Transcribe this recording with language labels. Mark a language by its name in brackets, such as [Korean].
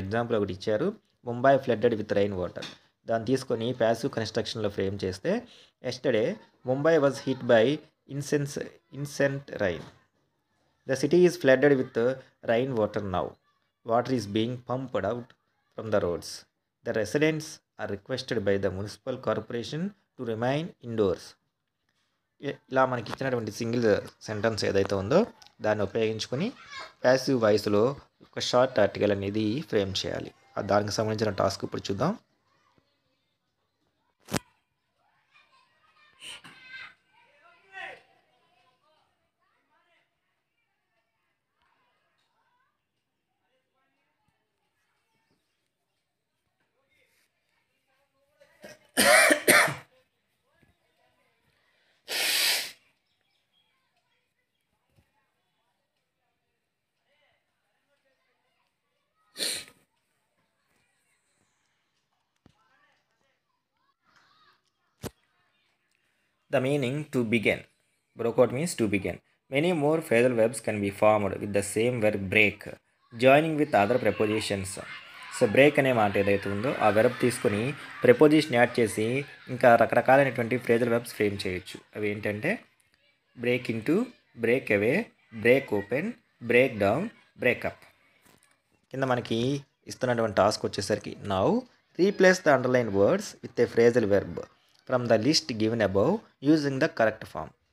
[Telugu] Example ఒకటి ఇచ్చారు, [English] Mumbai flooded with rain water. [Telugu] దాన్ని తీసుకొని ప్యాసివ్ కన్స్ట్రక్షన్లో ఫ్రేమ్ చేస్తే [English] Yesterday Mumbai was hit by incessant rain. The city is flooded with rain water now. Water is being pumped out from the roads. The residents are requested by the municipal corporation to remain indoors. [Telugu] ఇలా మనకి ఇచ్చినటువంటి single sentence ఏదైతే ఉందో దాన్ని ఉపయోగించుకొని passive వాయిస్లో ఒక short article అనేది ఫ్రేమ్ చేయాలి. దానికి సంబంధించిన టాస్క్ ఇప్పుడు చూద్దాం. [English] The meaning to begin. Broke out means to begin. Many more phrasal verbs can be formed with the same verb break, joining with other prepositions. [Telugu] So break అనే మాట ఏదైతే ఉందో ఆ వెర్బ్ తీసుకొని ప్రెపోజిషన్ యాడ్ చేసి ఇంకా రకరకాలైనటువంటి ఫ్రేజల్ వెర్బ్స్ ఫ్రేమ్ చేయొచ్చు. అవి ఏంటంటే బ్రేక్ ఇంటూ, బ్రేక్ అవే, break open, break down, breakup. కింద మనకి ఇస్తున్నటువంటి టాస్క్ వచ్చేసరికి [English] Now replace the underline words with a phrasal verb from the list given above using the correct form.